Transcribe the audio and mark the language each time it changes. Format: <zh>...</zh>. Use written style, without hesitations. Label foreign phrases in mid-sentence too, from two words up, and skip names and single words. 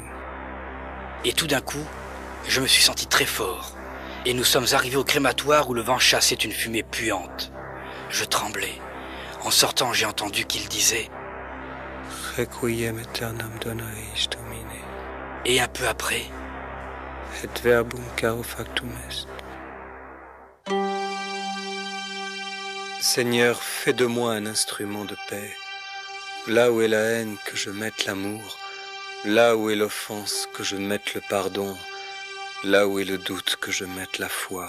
<fr>Et tout d'un coup, je me suis senti très fort. Et nous sommes arrivés au crématoire où le vent chassait une fumée puante. Je tremblais. En sortant, j'ai entendu qu'il disait «</fr> <la>Requiem aeternam dona eis Domine. »</la> <fr>Et un peu après,</fr> <la>« Et verbum caro factum est.</la> <fr>» Seigneur, fais de moi un instrument de paix. Là où est la haine, que je mette l'amour. Là où est l'offense, que je mette le pardon. Là où est le doute, que je mette la foi.</fr>